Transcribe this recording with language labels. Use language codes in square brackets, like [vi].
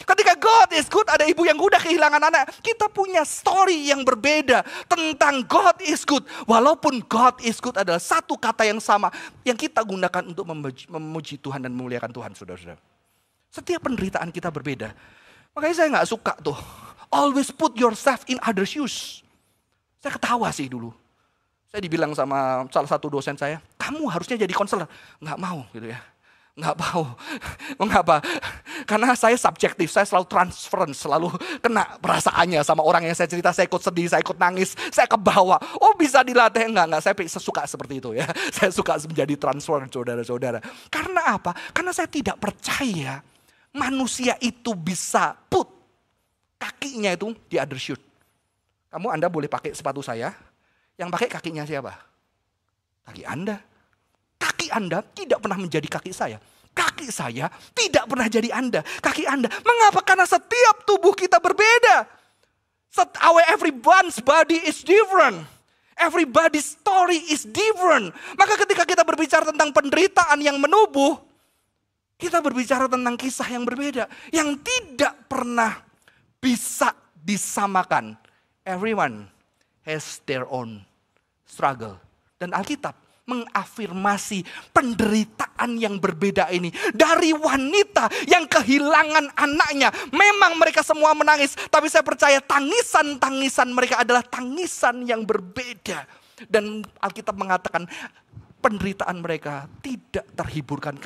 [id] Ketika [en] God is good, [id] ada ibu yang udah kehilangan anak. Kita punya story yang berbeda tentang God is good. Walaupun [en] God is good [id] adalah satu kata yang sama yang kita gunakan untuk memuji Tuhan dan memuliakan Tuhan, saudara-saudara. Setiap penderitaan kita berbeda. Makanya saya gak suka tuh. [en] Always put yourself in other shoes. [id] Saya ketawa sih dulu. Saya dibilang sama salah satu dosen saya, kamu harusnya jadi konselor. Nggak mau gitu ya. Nggak mau. Mengapa? Karena saya subjektif, saya selalu transference, selalu kena perasaannya sama orang yang saya cerita, saya ikut sedih, saya ikut nangis, saya kebawa. Oh bisa dilatih? Enggak, saya suka seperti itu ya. Saya suka menjadi transfer, saudara-saudara. Karena apa? Karena saya tidak percaya manusia itu bisa put kakinya itu di [en] other shoe. [id] Anda boleh pakai sepatu saya, yang pakai kakinya siapa? Kaki Anda. Kaki Anda tidak pernah menjadi kaki saya. Kaki saya tidak pernah jadi Anda. Kaki Anda. Mengapa? Karena setiap tubuh kita berbeda. [en] Everyone's body is different. Everybody's story is different. [id] Maka ketika kita berbicara tentang penderitaan yang menubuh, kita berbicara tentang kisah yang berbeda. Yang tidak pernah bisa disamakan. [en] Everyone has their own struggle. [id] Dan Alkitab mengafirmasi penderitaan yang berbeda ini. Dari wanita yang kehilangan anaknya. Memang mereka semua menangis. Tapi saya percaya tangisan-tangisan mereka adalah tangisan yang berbeda. Dan Alkitab mengatakan penderitaan mereka tidak terhiburkan.